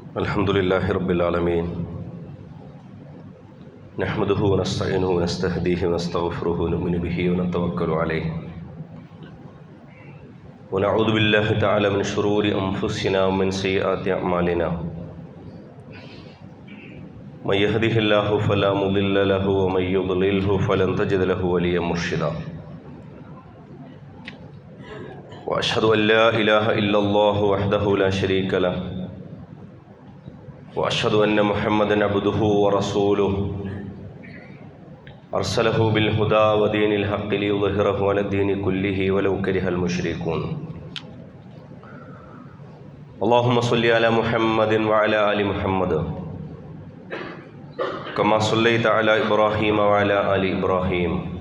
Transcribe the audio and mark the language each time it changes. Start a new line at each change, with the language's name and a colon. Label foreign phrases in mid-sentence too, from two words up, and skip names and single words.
Arabic: الحمد لله رب العالمين نحمده ونستعينه ونستهديه ونستغفره ونؤمن به ونتوكل عليه ونعوذ بالله تعالى من شرور أنفسنا ومن سيئات أعمالنا من يهده الله فلا مضل له ومن يضلله فلن تجد له وليا مرشدا وأشهد أن لا إله إلا الله وحده لا شريك له وأشهد أن محمدًا عبده ورسوله أرسله بالهدى ودين الحق ليظهره على الدين كله ولو كره المشركون اللهم صل على محمد وعلى آل محمد كما صليت على إبراهيم وعلى آل إبراهيم